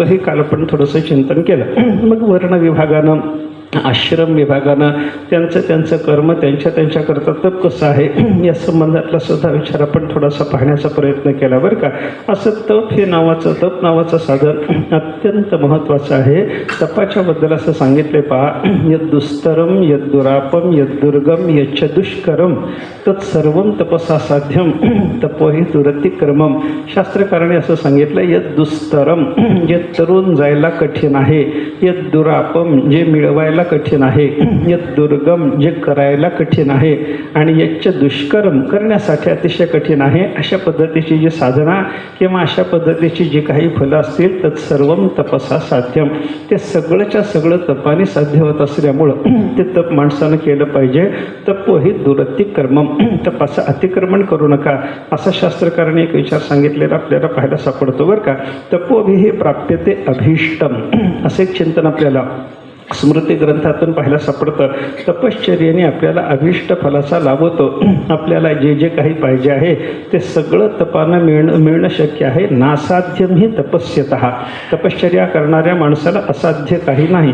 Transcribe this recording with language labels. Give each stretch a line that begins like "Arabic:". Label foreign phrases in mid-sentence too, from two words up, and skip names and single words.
Marathi: हे काल आपण थोडंसं चिंतन केलं. मग वर्ण विभागानं, आश्रम विभागानं त्यांचं कर्म त्यांच्याकरता तप कसं आहे या संबंधातला सुद्धा विचार आपण थोडासा पाहण्याचा प्रयत्न केला बरं का. असं तप तप नावाचं साधन अत्यंत महत्त्वाचं आहे. तपाच्या बद्दल असं सांगितले पहा,
Sanskrit: यद दुस्तरम यद दुरापम यद दुर्गम यच्च दुष्करम तत्सर्वं तपसा साध्यम तपोहि दुरतिक्रमम.
Marathi: शास्त्रकाराने असं सांगितलं,
Sanskrit: यद दुस्तरम
Marathi: जे तरुण जायला कठीण आहे,
Sanskrit: यद दुरापम
Marathi: जे मिळवायला कठीण आहे,
Sanskrit: यत दुर्गम
Marathi: जे करायला कठीण आहे, आणि
Sanskrit: यच्च दुष्कर्म
Marathi: करण्यासाठी अतिशय कठीण आहे अशा पद्धतीची जी साधना किंवा अशा पद्धतीची जी काही फलं असतील तर
Sanskrit: सर्वम तपसा साध्यम,
Marathi: ते सगळंच्या सगळं तपाने साध्य होत असल्यामुळं ते तप माणसानं केलं पाहिजे.
Sanskrit: तपोहि दुरतिक्रमम,
Marathi: तपाचं अतिक्रमण करू नका असा शास्त्रकाराने एक विचार सांगितलेला आपल्याला पाहायला सापडतो बरं का.
Sanskrit: तपोभिः प्राप्यते अभीष्टम
Marathi: असे एक चिंतन आपल्याला स्मृती ग्रंथातून पाहायला सापडतं. तपश्चर्येने आपल्याला अभीष्ट फलाचा लाभ होतो. आपल्याला जे जे काही पाहिजे आहे ते सगळं तपानं मिळणं शक्य आहे.
Sanskrit: नासाध्यम ही तपस्यतः,
Marathi: तपश्चर्या करणाऱ्या माणसाला असाध्य काही नाही.